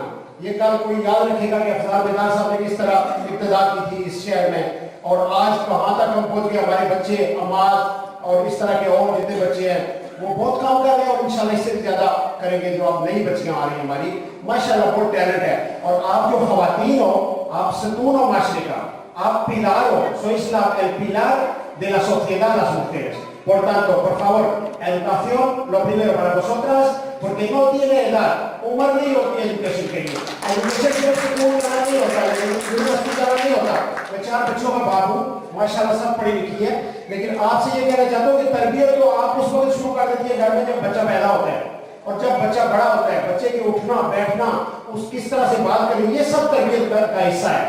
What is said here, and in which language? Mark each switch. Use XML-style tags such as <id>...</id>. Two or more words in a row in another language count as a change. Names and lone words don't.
<ur>یہ کل کوئی یاد رکھے گا کہ افضار بیدار صاحب نے کس طرح ابتدا کی تھی اس شہر میں، اور آج کہاں تک ہم پہنچ گئے. ہمارے بچے اماز اور اس طرح کے اور جتنے بچے ہیں وہ بہت کام کر رہے ہیں، اور ان شاء اللہ اس سے بھی زیادہ کریں گے. جو اب نئی بچیاں آ رہی ہیں ہماری، ماشاء اللہ بہت ٹیلنٹ ہے، اور آپ جو خواتین ہو، آپ ستون ہو معاشرے کا، آپ pilar ہو,</ur> <es>sois el pilar de la sociedad, las mujeres. Por tanto, por favor, educación, lo primero para vosotras, porque no tiene edad,</es> <ur>عمر نہیں ہوتی ایجوکیشن کے لیے. ایجوکیشن صرف اسکول جانا نہیں ہوتا، یونیورسٹی جانا نہیں ہوتا. میں 4 بچوں کا باپ ہوں، ماشاء اللہ سب پڑھی لکھی ہے، لیکن آپ سے یہ کہنا چاہتا ہوں کہ تربیت تو آپ اس وقت شروع کر دیتی ہے گھر میں جب بچہ پیدا ہوتا ہے، اور جب بچہ بڑا ہوتا ہے، بچے کے اٹھنا بیٹھنا، اس کس طرح سے بات کریں، یہ سب تربیت کا حصہ ہے.</ur>